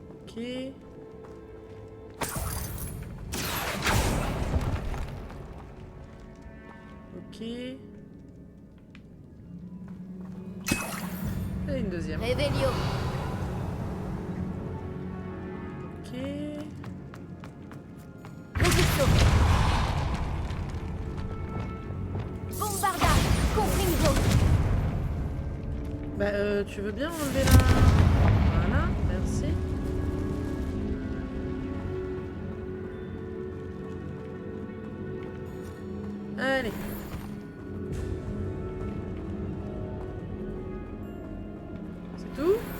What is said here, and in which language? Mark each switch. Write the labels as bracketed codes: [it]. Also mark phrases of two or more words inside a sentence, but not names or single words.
[fr] Ok. Ok. Et une deuxième. Réveillon. Ok. Résisto. Bombarda. Confringo. Bah, tu veux bien enlever la... Voilà, merci. Allez. C'est tout?